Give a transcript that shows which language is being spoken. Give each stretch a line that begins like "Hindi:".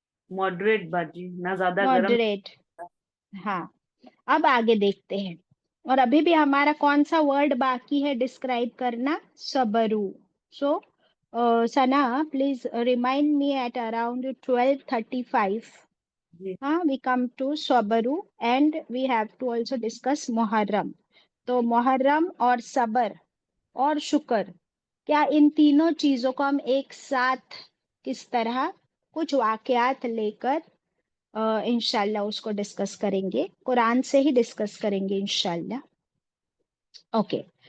Hindi: Moderate बाजी, ना ज्यादा गर्म। मॉडरेट। हाँ, अब आगे देखते हैं। और अभी भी हमारा कौन सा वर्ड बाकी है डिस्क्राइब करना? सबरू।
English: So Sana, please remind me at around 12:35.
Hindi: जी।
English: हाँ, we come to सबरू and we have to also discuss Muharram.
Hindi: तो मुहर्रम और सबर और शुक्र, क्या इन तीनों चीजों को हम एक साथ किस तरह कुछ वाकयात लेकर इंशाल्लाह उसको डिस्कस करेंगे, कुरान से ही डिस्कस करेंगे इंशाल्लाह। ओके।